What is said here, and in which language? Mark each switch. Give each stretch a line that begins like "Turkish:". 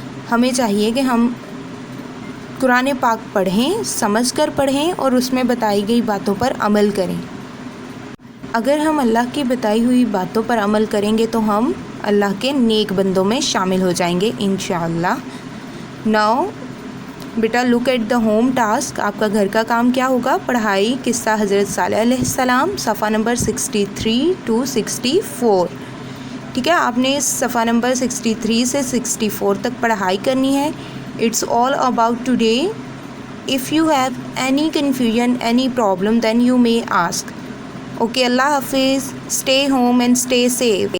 Urdu: ہمیں چاہیے کہ ہم قرآن پاک پڑھیں، سمجھ کر پڑھیں اور اس میں بتائی گئی باتوں پر عمل کریں. اگر ہم اللہ کی بتائی ہوئی باتوں پر عمل کریں گے تو ہم اللہ کے نیک بندوں میں شامل ہو جائیں گے انشاءاللہ.
English: Now بیٹا look at the home task.
Urdu: آپ کا گھر کا کام کیا ہوگا؟ پڑھائی قصہ حضرت صالح علیہ السلام صفحہ نمبر 63 to 64. ٹھیک ہے، آپ نے صفحہ نمبر 63 سے 64 تک پڑھائی کرنی ہے.
English: It's all about today. If you have any confusion, any problem, then you may ask. Okay, Allah Hafiz. Stay home and stay safe.